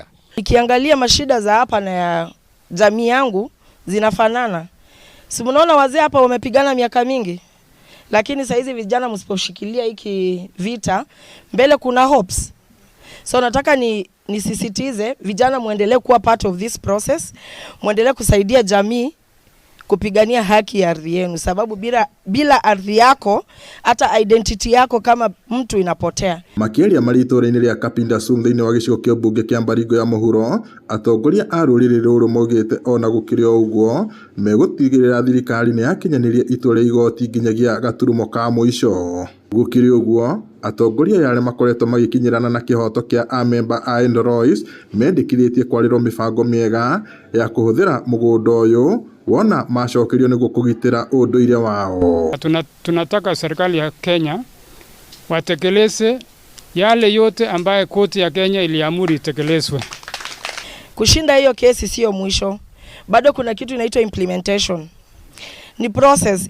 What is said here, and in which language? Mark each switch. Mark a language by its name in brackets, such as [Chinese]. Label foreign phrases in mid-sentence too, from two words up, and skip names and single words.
[Swahili] Nikiangalia mashida za hapa na ya jamii yangu zinafanana. Si mnaona wazee hapa wamepigana miaka mingi. Lakini saa hizi vijana msiposhikilia hiki vita, mbele kuna hopes. So nataka nisisitize vijana muendelee kuwa [English] part of this process, [Swahili] muendelee kusaidia jamii kupigania haki ya ardhi yenu, sababu bila ardhi yako hata identity yako kama mtu inapotea. [Kikuyu] Makĩria marĩtũra-inĩ rĩa Kapinda Sum thĩinĩ wa gĩcigo kĩa ũmbunge kĩa Baringo ya mũhuro, atongoria a rũrĩrĩ rũrũ maugĩte ona gũkĩrĩ ũguo megũtigĩrĩra thirikari nĩ yakinyanĩria itua rĩa igoti nginyagia gaturumo ka mũico. Gũkĩrĩ ũguo, atongoria arĩa makoretwo magĩkinyĩrana na kĩhoto kĩa amemba a Endorois mendekithĩtie kwarĩrwo mĩbango mĩega ya kũhũthĩra mũgũnda ũyũ wona macokerio nĩguo kũgitĩra ũndũire wao. [Swahili] Tunataka serikali ya Kenya watekeleze yale yote ambaye koti ya Kenya iliamuru itekelezwe. Kushinda hiyo kesi sio mwisho. Bado kuna kitu inaitwa implementation. Ni process.